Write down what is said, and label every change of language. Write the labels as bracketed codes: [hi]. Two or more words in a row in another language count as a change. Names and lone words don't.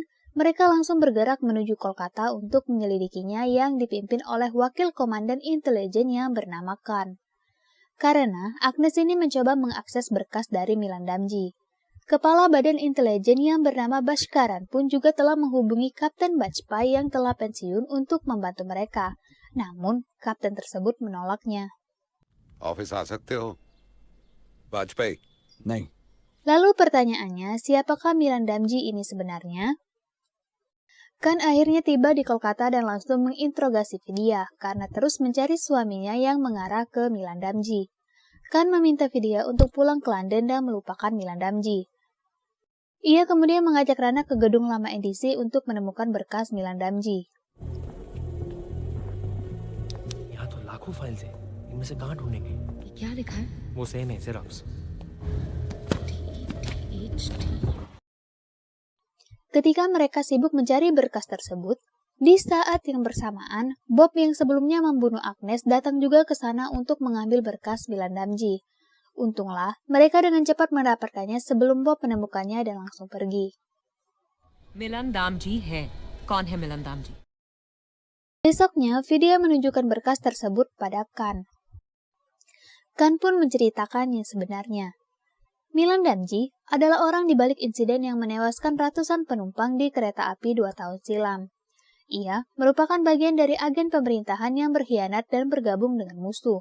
[id] Mereka langsung bergerak menuju Kolkata untuk menyelidikinya yang dipimpin oleh Wakil Komandan Intelijen yang bernama Khan. Karena Agnes ini mencoba mengakses berkas dari Milan Damji. Kepala Badan Intelijen yang bernama Bhaskaran pun juga telah menghubungi Kapten Bajpai yang telah pensiun untuk membantu mereka. Namun, kapten tersebut menolaknya. [hi] ऑफिस आ सकते हो वाजपेयी नहीं। [id] Lalu pertanyaannya, siapakah Milan Damji ini sebenarnya? Khan akhirnya tiba di Kolkata dan langsung menginterogasi Vidya karena terus mencari suaminya yang mengarah ke Milan Damji. Khan meminta Vidya untuk pulang ke London dan melupakan Milan Damji. Ia kemudian mengajak Rana ke gedung lama NDC untuk menemukan berkas Milan Damji. [hi] यहाँ तो लाखों फाइल्स हैं, इनमें से कहाँ ढूंढेंगे? क्या लिखा है? वो सेम है जेरॉक्स। [id] Ketika mereka sibuk mencari berkas tersebut, di saat yang bersamaan, Bob yang sebelumnya membunuh Agnes datang juga ke sana untuk mengambil berkas Milan Damji. Untunglah, mereka dengan cepat mendapatkannya sebelum Bob menemukannya dan langsung pergi. [hi] मिलन दामजी है। कौन है मिलन दामजी? [id] Besoknya, Vidya menunjukkan berkas tersebut pada Khan. Khan pun menceritakan yang sebenarnya. Milan Damji adalah orang di balik insiden yang menewaskan ratusan penumpang di kereta api 2 tahun silam. Ia merupakan bagian dari agen pemerintahan yang berkhianat dan bergabung dengan musuh.